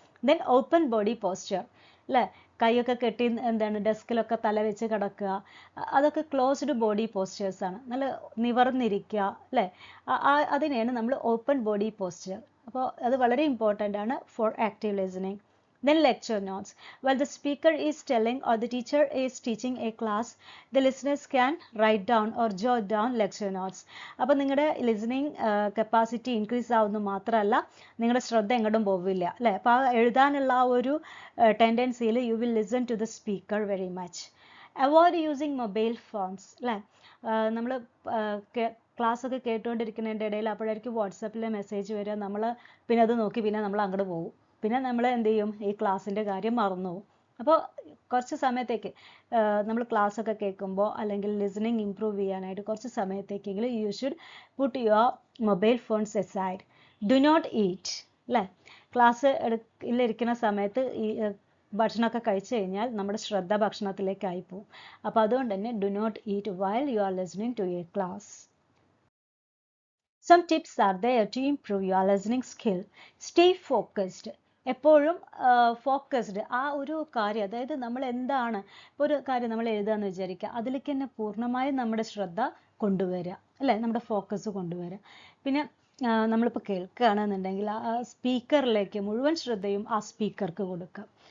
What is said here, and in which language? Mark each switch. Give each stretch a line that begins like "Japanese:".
Malayalam: Then open body posture അല്ലേ, കൈയൊക്കെ കെട്ടി എന്താണ് ഡെസ്കിലൊക്കെ തല വെച്ച് കിടക്കുക, അതൊക്കെ ക്ലോസ്ഡ് ബോഡി പോസ്ചേഴ്സാണ്. നല്ല നിവർന്നിരിക്കുക അല്ലേ, അതിനെയാണ് നമ്മൾ ഓപ്പൺ ബോഡി പോസ്ചർ. അപ്പോൾ അത് വളരെ ഇമ്പോർട്ടൻ്റ് ആണ്
English: For active listening. Then lecture notes. While the speaker is telling or the teacher is teaching a class, the listeners can write down or jot down lecture notes.
Malayalam: അപ്പോൾ നിങ്ങളുടെ listening capacity increase ആവുന്നു മാത്രമല്ല, നിങ്ങളുടെ ശ്രദ്ധ എങ്ങോട്ടും പോവില്ല അല്ലേ. അപ്പോൾ ആ എഴുതാനുള്ള ആ ഒരു ടെൻഡൻസിയിൽ
English: You will listen to the speaker very much. Avoid using mobile phones
Malayalam: അല്ലേ. നമ്മൾ ക്ലാസ്സൊക്കെ കേട്ടുകൊണ്ടിരിക്കുന്നതിൻ്റെ ഇടയിൽ അപ്പോഴായിരിക്കും വാട്സാപ്പിലെ മെസ്സേജ് വരിക, നമ്മൾ പിന്നെ അത് നോക്കി പിന്നെ നമ്മൾ അങ്ങോട്ട് പോകും, പിന്നെ നമ്മൾ എന്ത് ചെയ്യും, ഈ ക്ലാസ്സിൻ്റെ കാര്യം മറന്നു പോകും. അപ്പോൾ കുറച്ച് സമയത്തേക്ക് നമ്മൾ ക്ലാസ്സൊക്കെ കേൾക്കുമ്പോൾ അല്ലെങ്കിൽ ലിസണിങ് ഇംപ്രൂവ് ചെയ്യാനായിട്ട് കുറച്ച് സമയത്തേക്കെങ്കിലും
English: You should put your mobile phones aside. Do not eat
Malayalam: അല്ലേ. ക്ലാസ് ഇരിക്കുന്ന സമയത്ത് ഈ ഭക്ഷണമൊക്കെ കഴിച്ചു കഴിഞ്ഞാൽ നമ്മുടെ ശ്രദ്ധ ഭക്ഷണത്തിലേക്കായി പോകും. അപ്പോൾ അതുകൊണ്ട് തന്നെ
English: Do not eat while you are listening to a class. Some tips are there to improve your listening skill. Stay focused.
Malayalam: എപ്പോഴും
English: Focused.
Malayalam: ആ ഒരു കാര്യം, അതായത് നമ്മൾ എന്താണ് ഇപ്പോൾ ഒരു കാര്യം നമ്മൾ എഴുതാമെന്ന് വിചാരിക്കുക, അതിലേക്ക് തന്നെ പൂർണ്ണമായും നമ്മുടെ ശ്രദ്ധ കൊണ്ടുവരിക അല്ലേ, നമ്മുടെ ഫോക്കസ് കൊണ്ടുവരിക. പിന്നെ നമ്മളിപ്പോൾ കേൾക്കുകയാണെന്നുണ്ടെങ്കിൽ ആ സ്പീക്കറിലേക്ക് മുഴുവൻ ശ്രദ്ധയും ആ സ്പീക്കർക്ക് കൊടുക്കുക.